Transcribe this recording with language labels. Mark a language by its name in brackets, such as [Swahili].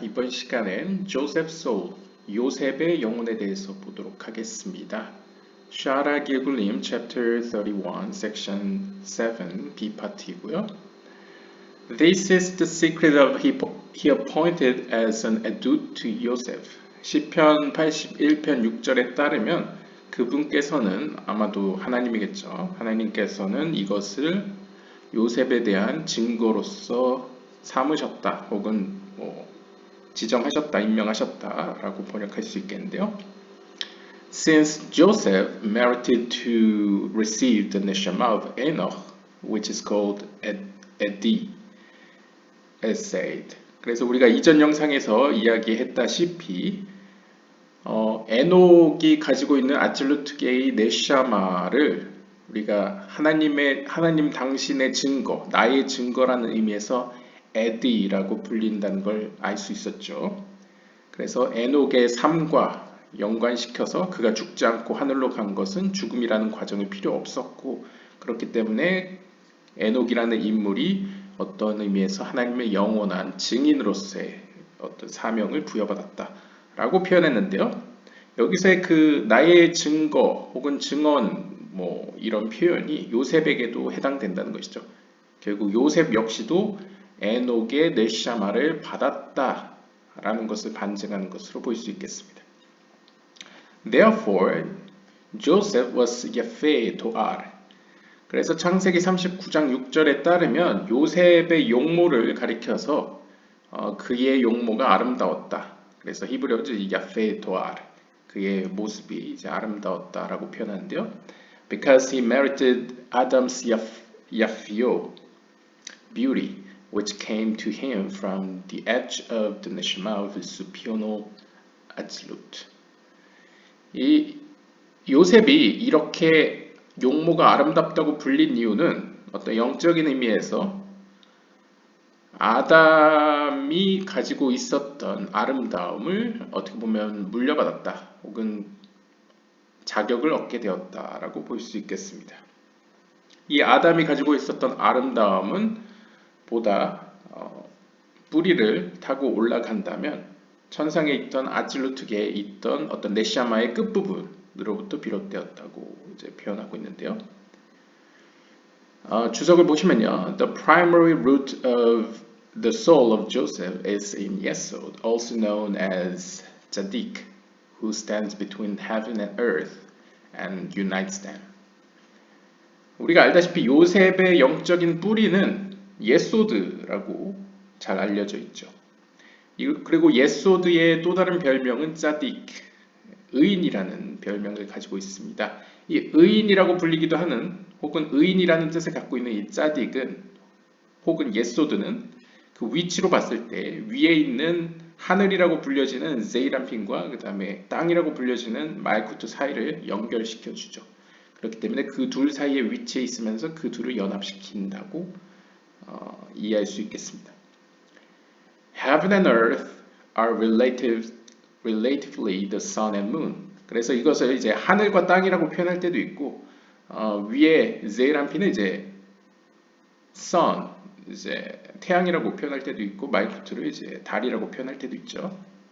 [Korean] 이번 시간엔 조셉 소울, 요셉의 영혼에 대해서 보도록 하겠습니다. 샤라 길굴림 [English] chapter 31, section 7, B [Korean] 파트이고요. [English] This is the secret of he appointed as an adult to Joseph. [Korean] 시편 81편 6절에 따르면 그분께서는 아마도 하나님이겠죠. 하나님께서는 이것을 요셉에 대한 증거로서 삼으셨다 혹은 지정하셨다, 임명하셨다라고 번역할 수 있겠는데요. [English] Since Joseph merited to receive the neshama of Enoch, which is called Edi, as said. [Korean] 그래서 우리가 이전 영상에서 이야기했다시피 에녹이 가지고 있는 아질루트계의 네샤마를 우리가 하나님 당신의 증거, 나의 증거라는 의미에서 에디라고 불린다는 걸 알 수 있었죠. 그래서 에녹의 삶과 연관시켜서 그가 죽지 않고 하늘로 간 것은 죽음이라는 과정이 필요 없었고, 그렇기 때문에 에녹이라는 인물이 어떤 의미에서 하나님의 영원한 증인으로서의 어떤 사명을 부여받았다라고 표현했는데요. 여기서의 그 나의 증거 혹은 증언 이런 표현이 요셉에게도 해당된다는 것이죠. 결국 요셉 역시도 에녹의 네샤마를 받았다라는 것을 반증하는 것으로 볼 수 있겠습니다. [English] Therefore, Joseph was Yafeh Toar. [Korean] 그래서 창세기 39장 6절에 따르면 요셉의 용모를 가리켜서 그의 용모가 아름다웠다. 그래서 히브리어로 야페 도알, 그의 모습이 이제 아름다웠다라고 표현하는데요. [English] Because he merited Adam's yafio, beauty, which came to him from the edge of the neshama of his supernal absolute. [Korean] 이 요셉이 이렇게 용모가 아름답다고 불린 이유는 어떤 영적인 의미에서 아담이 가지고 있었던 아름다움을 어떻게 보면 물려받았다 혹은 자격을 얻게 되었다라고 볼 수 있겠습니다. 이 아담이 가지고 있었던 아름다움은 보다 뿌리를 타고 올라간다면 천상에 있던 아질루트계에 있던 어떤 네샤마의 끝부분으로부터 비롯되었다고 이제 표현하고 있는데요. 주석을 보시면요. [English] The primary root of the soul of Joseph is in Yesod, also known as Tzaddik, who stands between heaven and earth and unites them. [Korean] 우리가 알다시피 요셉의 영적인 뿌리는 예소드라고 잘 알려져 있죠. 그리고 예소드의 또 다른 별명은 짜딕, 의인이라는 별명을 가지고 있습니다. 이 의인이라고 불리기도 하는 혹은 의인이라는 뜻을 갖고 있는 이 짜딕은 혹은 예소드는 그 위치로 봤을 때 위에 있는 하늘이라고 불려지는 제이람핀과 그 다음에 땅이라고 불려지는 말쿠트 사이를 연결시켜 주죠. 그렇기 때문에 그 둘 사이에 위치해 있으면서 그 둘을 연합시킨다고 이해할 수 있겠습니다. [English] Heaven and earth are relatively the sun and moon. [Korean] 그래서 이것을 이제 하늘과 땅이라고 표현할 때도 있고 위에 제이람핀은 이제 sun, 이제 태양이라고 표현할 때도 있고 말쿠트를 이제 달이라고 표현할 때도 있죠.